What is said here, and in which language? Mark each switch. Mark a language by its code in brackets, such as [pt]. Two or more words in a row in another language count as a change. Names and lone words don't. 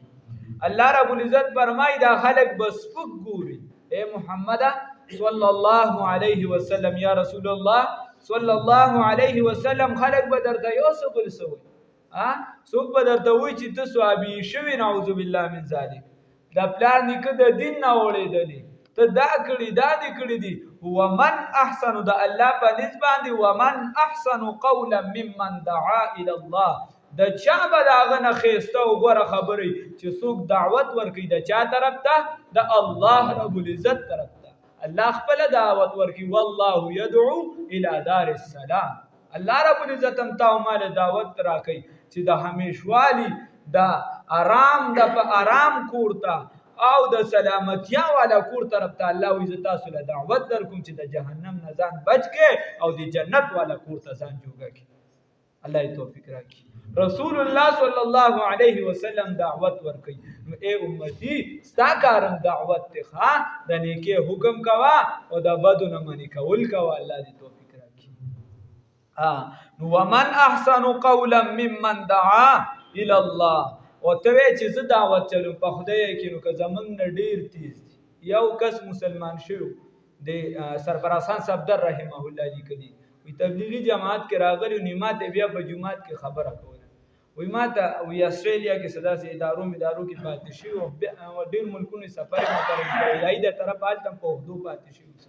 [ps] الله رب العزت فرمایي دا خلک به سپک ګوري، اے محمد [ar] صلی الله علیه وسلم یا رسول الله صلی الله علیه وسلم [ps] خلق به درته یو څه بل څه وایي، څوک به درته وایي چې ته صحابي شوي [ar] نعوذ بالله من ذلک، [ps] د پلار نیکه د دین نه اوړېدلې، ته دا کړي دا دې کړي دي. [ar] ومن احسن [ps] د الله په نسبت باندې [ar] ومن احسن قولا ممن دعا الی الله، [ps] د چا به د هغه نه ښایسته او غوره خبرې چې څوک دعوت ورکوي د چا طرف ته؟ د الله رب العزت طرف ته. الله خپل دعوت ورکوي [ar] والله يدعو الى دار السلام. [ps] الله رب العزت هم تا مال دعوت راکوي چې د همیشوالي د آرام د په آرام کور ته او د سلامتیا والا کور طرف ته الله وایي زه تاسو له دعوت درکوم چې د جهنم نه ځان بچ کې او د جنت والا کور ته ځان جوړه کړي. الله یې توفیق راکړي. رسول الله [ar] صلی الله علیه وسلم [ps] دعوت ورکوي. نو اے امتی ستا کارم دعوت دی، د نیکۍ حکم کوه او د بدو نه منې کول کوه. الله دې توفیق راکړي. نو [ar] ومن احسن قولا ممن دعا الی الله، [ps] او ته وایې چې زه دعوت چلوم په خدای کې، نو که زمونږ نه ډېر تیز دي. یو کس مسلمان شوی د سرفرازخان صفدر [ar] رحمه الله [ps] لیکلي، وی تبلیغي جماعت کې راغلی، نو ما ته بیا په جومات کې خبره کوله، وی ما ته وی استرالیا کې څه داسې ادارو کې پاتې شوي او ډېر ملکونو سفر محترم کړی، الهي د طرفه هلته په اردو پاتې شوي.